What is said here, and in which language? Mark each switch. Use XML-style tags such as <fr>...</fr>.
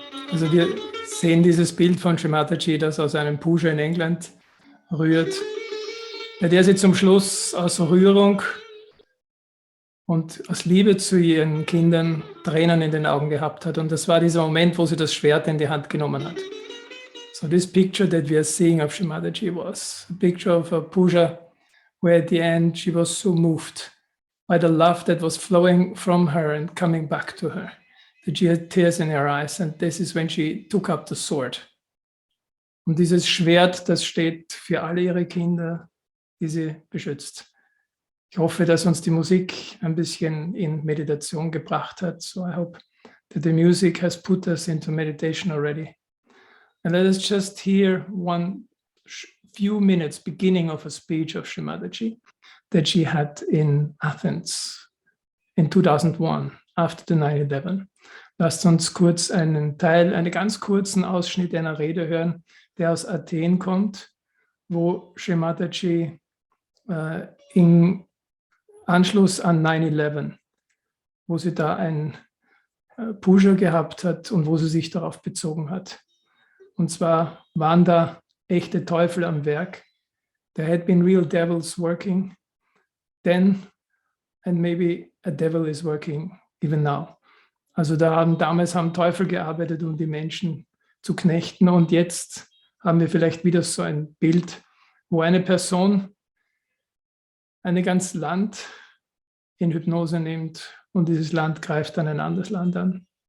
<de>Also wir sehen dieses Bild von Sri Mataji, das aus einem Puja in England rührt, bei der sie zum Schluss aus Rührung und aus Liebe zu ihren Kindern Tränen in den Augen gehabt hat. Und das war dieser Moment, wo sie das Schwert in die Hand genommen hat.</de> <en>So this picture that we are seeing of Sri Mataji was a picture of a puja where at the end she was so moved by the love that was flowing from her and coming back to her. That she had tears in her eyes, and this is when she took up the sword.</en> <de>Und dieses Schwert, das steht für alle ihre Kinder, die sie beschützt. Ich hoffe, dass uns die Musik ein bisschen in Meditation gebracht hat.</de> <en>So I hope that the music has put us into meditation already. And let us just hear one few minutes beginning of a speech of Sri Mataji that she had in Athens in 2001 after the 9/11.</en> <de>Lasst uns kurz einen ganz kurzen Ausschnitt einer Rede hören, der aus Athen kommt, wo Sri Mataji im Anschluss an 9/11, wo sie da ein Puja gehabt hat und wo sie sich darauf bezogen hat. Und zwar waren da echte Teufel am Werk.</de> <en>There had been real devils working then, and maybe a devil is working even now.</en> <de>Also damals haben Teufel gearbeitet, um die Menschen zu knechten, und jetzt haben wir vielleicht wieder so ein Bild, wo eine Person ein ganzes Land in Hypnose nimmt und dieses Land greift dann ein anderes Land an.</de>